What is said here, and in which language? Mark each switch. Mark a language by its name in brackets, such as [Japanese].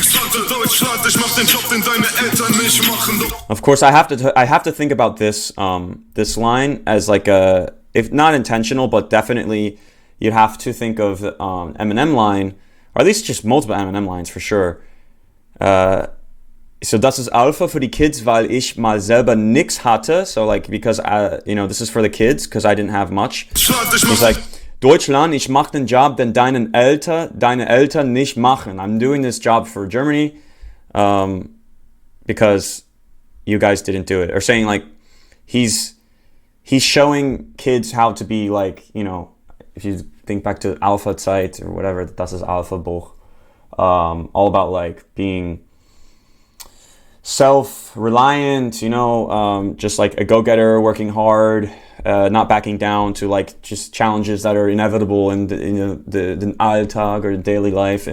[German] Warte, Deutschland, ich mach den Job, den deine Eltern nicht machen. [English] Of course, I have to think about this this line as like a, if not intentional, but definitely you'd have to think of Eminem line, or at least just multiple Eminem lines for sure. [German] So das ist Alpha für die Kids, weil ich mal selber nix hatte. [English] So like, because this is for the kids, because I didn't have much. He's like, [German] Deutschland, ich mach den Job, den deine Eltern nicht machen. [English] I'm doing this job for Germany, because you guys didn't do it. Or saying like, he's showing kids how to be like, if you think back to Alpha Zeit or whatever, [German] das ist Alpha Buch. [English] All about like being self-reliant, just like a go-getter, working hard, not backing down to like just challenges that are inevitable in the Alltag or daily life.